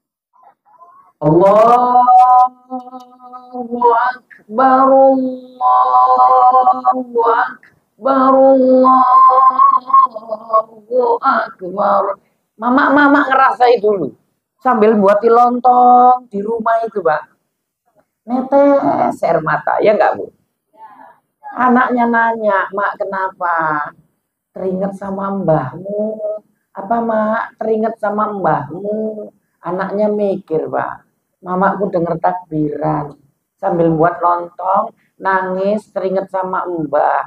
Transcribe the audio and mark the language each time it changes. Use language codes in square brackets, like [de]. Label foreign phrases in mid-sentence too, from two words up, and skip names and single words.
[ar] الله أكبر، الله أكبر، الله أكبر. [id] Mama ngerasai dulu. Sambil buati lontong di rumah itu, Pak. Netes air mata, ya enggak, Bu? Anaknya nanya, Mak, kenapa? Teringat sama mbahmu. Apa, Mak? Teringat sama mbahmu. Anaknya mikir, Pak. Mamaku denger takbiran. Sambil buat lontong, nangis, teringat sama mbah.